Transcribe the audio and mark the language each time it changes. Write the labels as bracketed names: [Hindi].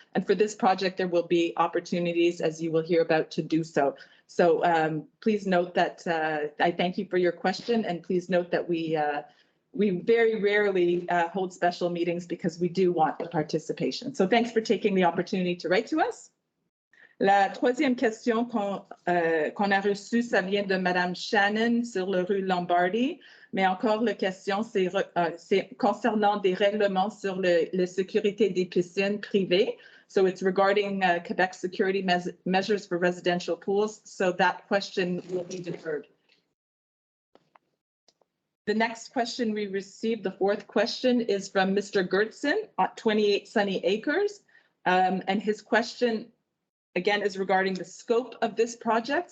[English] And for this project, there will be opportunities, as you will hear about, to do so. So please note that I thank you for your question, and please note that we very rarely hold special meetings because we do want the participation. So thanks for taking the opportunity to write to us. [French] La troisième question qu'on a reçue, ça vient de Madame Shannon sur le rue Lombardy, mais encore la question, c'est concernant des règlements sur la sécurité des piscines privées. [English] So it's regarding Quebec security measures for residential pools. So that question will be deferred. The next question we received, the fourth question, is from Mr. Gertson at 28 Sunny Acres. And his question, again, is regarding the scope of this project.